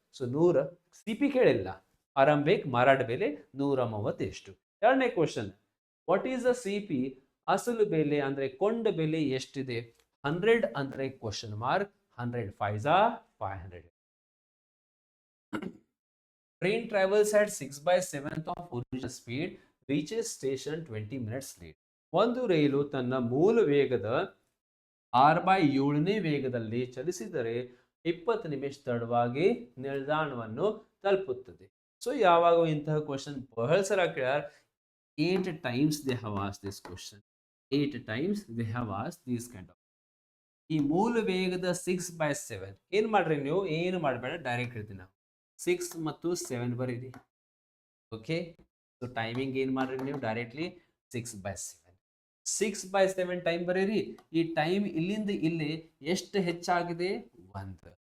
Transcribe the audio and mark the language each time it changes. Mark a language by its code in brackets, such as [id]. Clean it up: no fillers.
[kn] So 100 CP ಕೇಳಿಲ್ಲ. ಆರಂಭಿಕ ಮಾರಾಟ ಬೆಲೆ 130 ಎಷ್ಟು? 2ನೇ question, [en] What is the CP? [kn] ಅಸಲು ಬೆಲೆ ಅಂದ್ರೆ ಕೊಂಡ ಬೆಲೆ ಎಷ್ಟಿದೆ? [en] 100 [kn] ಅಂದ್ರೆ [en] Question mark, 100 5s are 500. Train travels at 6/7 of original speed, reaches station 20 minutes late. [kn] ಒಂದು ರೈಲು ತನ್ನ ಮೂಲ ವೇಗದ 6/7ನೇ ವೇಗದಲ್ಲಿ ಚಲಿಸಿದರೆ 20 ನಿಮಿಷ ತಡವಾಗಿ ನಿಲ್ದಾಣವನ್ನು ತಲುಪುತ್ತದೆ. ಸೊ ಯಾವಾಗ ಇಂತಹ ಕ್ವಶನ್ ಬಹಳ ಸಲ ಕೇಳ್ಯಾರ. [en] 8 times they have asked this question. 8 times they have asked these kind of. [kn] ಈ ಮೂಲ ವೇಗದ 6/7 ಏನ್ ಮಾಡ್ರಿ ನೀವು? ಏನು ಮಾಡಬೇಡ, ಡೈರೆಕ್ಟ್ ಹೇಳ್ತೀನಿ ನಾವು. 6 ಮತ್ತು 7 ಬರೀರಿ. ಓಕೆ, ಸೊ ಟೈಮಿಂಗ್ ಏನು ಮಾಡ್ರಿ ನೀವು ಡೈರೆಕ್ಟ್ಲಿ 6/7. 6/7 ಟೈಮ್ ಬರೀರಿ. ಈ ಟೈಮ್ ಇಲ್ಲಿಂದ ಇಲ್ಲಿ ಎಷ್ಟು ಹೆಚ್ಚಾಗಿದೆ? 1.